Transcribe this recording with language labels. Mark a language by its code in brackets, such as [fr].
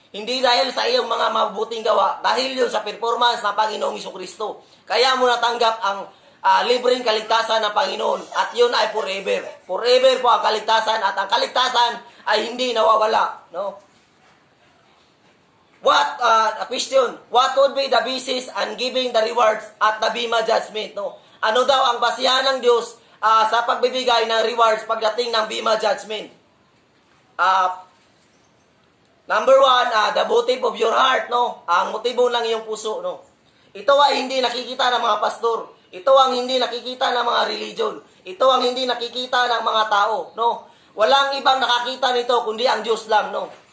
[tl] Hindi dahil sa iyong mga mabuting gawa, dahil yun sa performance ng Panginoong Jesucristo. Kaya mo natanggap ang libreng kaligtasan ng Panginoon at yun ay forever. Forever po ang kaligtasan at ang kaligtasan ay hindi nawawala, no? [en] Question, what would be the basis and giving the rewards at the Bema Judgment, [tl] no? Ano daw ang basihan ng Diyos sa pagbibigay ng rewards pagdating ng Bema Judgment? [en] Number 1, the motive of your heart, [tl] no? Ang motibo ng iyong puso, no? Ito ay hindi nakikita ng mga pastor. Ito ang hindi nakikita ng mga religion. Ito ang hindi nakikita ng mga tao, no? Walang ibang nakakita nito kundi ang Diyos lang, no?